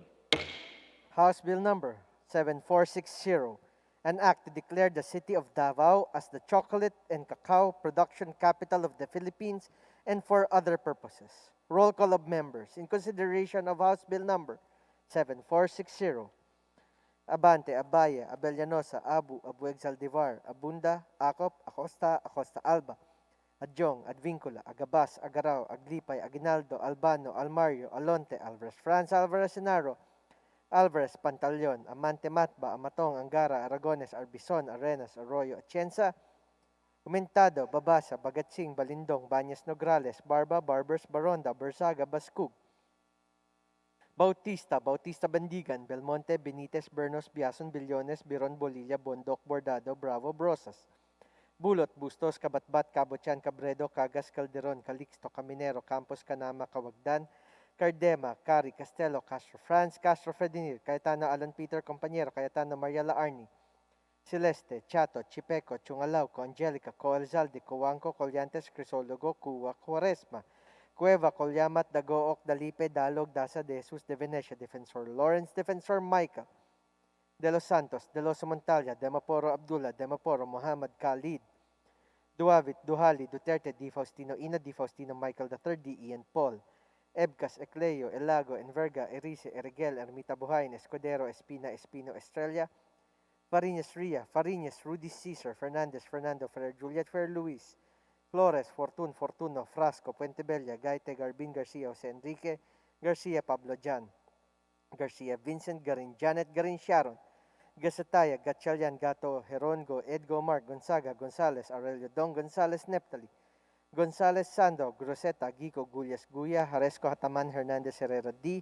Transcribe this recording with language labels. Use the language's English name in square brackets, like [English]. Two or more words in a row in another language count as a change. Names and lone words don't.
[English] House Bill number 7460, an act to declare the city of Davao as the chocolate and cacao production capital of the Philippines and for other purposes. Roll call of members in consideration of House Bill number 7460. Abante, Abaya, Abellanosa, Abu, Abueg Saldivar, Abunda, Acop, Acosta, Acosta Alba, Adjong, Advincula, Agabas, Agaraw, Aglipay, Aguinaldo, Albano, Almario, Alonte, Alvarez France, Alvarez Senaro, Alvarez Pantaleon, Amante Matba, Amatong, Angara, Aragones, Arbison, Arenas, Arroyo, Atienza, Umentado, Babasa, Bagatsing, Balindong, Banyas Nograles, Barba, Barbers, Baronda, Bersaga, Baskug, Bautista, Bautista Bandigan, Belmonte, Benitez, Bernos, Biason, Billones, Biron, Bolilla, Bondoc, Bordado, Bravo, Brosas, Bulot, Bustos, Kabatbat, Cabochan, Cabredo, Cagas, Calderon, Calixto, Caminero, Campos, Canama, Cawagdan, Cardema, Cari, Castelo, Castro France, Castro Fredinir, Cayetano Alan Peter, Compañero, Cayetano Mariela Arni, Celeste, Chato, Chipeco, Chungalauco, Angelica, Coelzalde, Coanco, Colyantes, Crisologo, Cuwa, Quaresma, Cueva, Colyamat, Dagook, Dalipe, Dalog, Dasa, De Jesus, De Venecia, Defensor Lawrence, Defensor Michael, De Los Santos, De Los Montalia, Demaporo Abdullah, Demaporo Muhammad Khalid, Duavit, Duhali, Duterte, Di Faustino Ina, Di Faustino Michael III, D. Ian Paul, Ebcas, Ecleo, Elago, Enverga, Erice, Erigel, Ermita Buhain, Escudero, Espina, Espino, Estrella, Fariñas Ria, Fariñas, Rudy Cesar, Fernandez, Fernando, Ferrer, Juliet, Ferrer, Luis, Flores, Fortun, Fortuno, Frasco, Puentebella, Gaite, Garbin, Garcia, Jose Enrique, Garcia, Pablo Jan, Garcia, Vincent, Garin, Janet, Garin, Sharon, Gasataya, Gatchalian, Gato, Herongo, Edgo, Mark, Gonzaga, Gonzales, Aurelio Don, Gonzales, Neptali, Gonzales, Sando, Groseta, Gico, Gullas, Guya, Haresco, Hataman, Hernandez, Herrera, D,